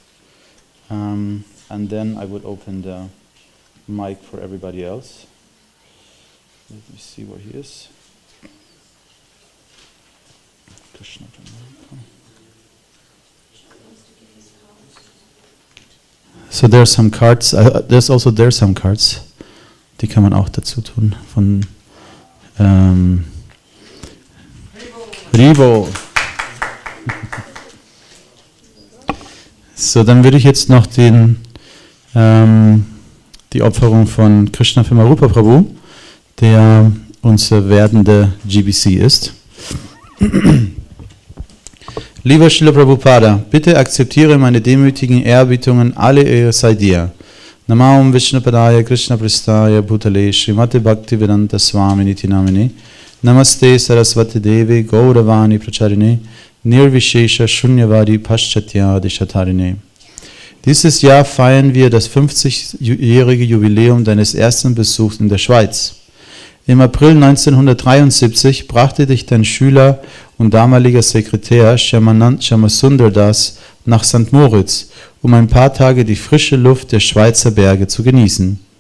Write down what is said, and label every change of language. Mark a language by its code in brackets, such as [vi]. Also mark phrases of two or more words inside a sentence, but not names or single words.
[en] And then I would open the mic for everybody else. Let me see where he is. Krishna Premarupa. So there are some cards. There's some cards. [de] Die kann man auch dazu tun. Von Rivo. So, dann würde ich jetzt noch die Opferung von Krishna für Rupa Prabhu, der unser werdender GBC ist. Lieber Srila Prabhupada, bitte akzeptiere meine demütigen Ehrbietungen, alle Ehre sei dir. [sa] नमः विष्णुपादाय कृष्णप्रेष्ठाय भूतले श्रीमते भक्तिवेदान्त स्वामिन् इति नामिने नमस्ते सारस्वते देवे गौरवाणीप्रचारिणे निर्विशेष शून्यवादि पाश्चात्य देशतारिणे. [de] Dieses Jahr feiern wir das 50-jährige Jubiläum deines ersten Besuchs in der Schweiz. Im April 1973 brachte dich dein Schüler und damaliger Sekretär Shyamasundar Das nach St. Moritz, um ein paar Tage die frische Luft der Schweizer Berge zu genießen.